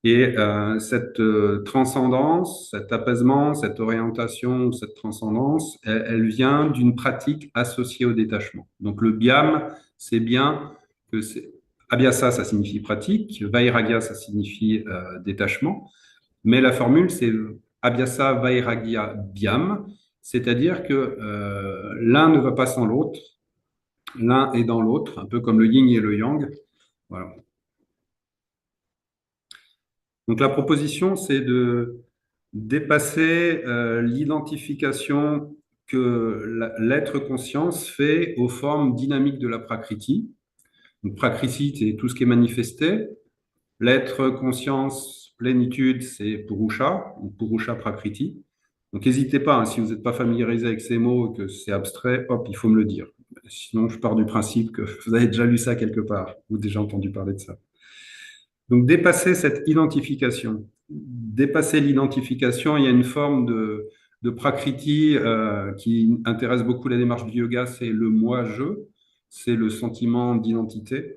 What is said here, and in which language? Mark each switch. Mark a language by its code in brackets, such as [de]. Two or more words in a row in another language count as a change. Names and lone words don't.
[fr] Et cette transcendance, cet apaisement, cette orientation, cette transcendance, elle vient d'une pratique associée au détachement. Donc le biam, c'est bien que c'est abhyasa, ça signifie pratique, vairagya, ça signifie détachement, mais la formule, c'est [sa] abhyasa, vairagya, biam, [fr] c'est-à-dire que l'un ne va pas sans l'autre, l'un est dans l'autre, un peu comme le yin et le yang. Voilà. Donc la proposition, c'est de dépasser l'identification que l'être conscience fait aux formes dynamiques de la prakriti. Donc prakriti, c'est tout ce qui est manifesté. L'être conscience, plénitude, c'est purusha, ou [sa] purusha prakriti. [fr] Donc n'hésitez pas, hein, si vous n'êtes pas familiarisé avec ces mots, que c'est abstrait, hop, il faut me le dire. Sinon, je pars du principe que vous avez déjà lu ça quelque part, ou déjà entendu parler de ça. Donc, dépasser cette identification. Dépasser l'identification, il y a une forme de prakriti qui intéresse beaucoup la démarche du yoga, c'est le moi-je, c'est le sentiment d'identité.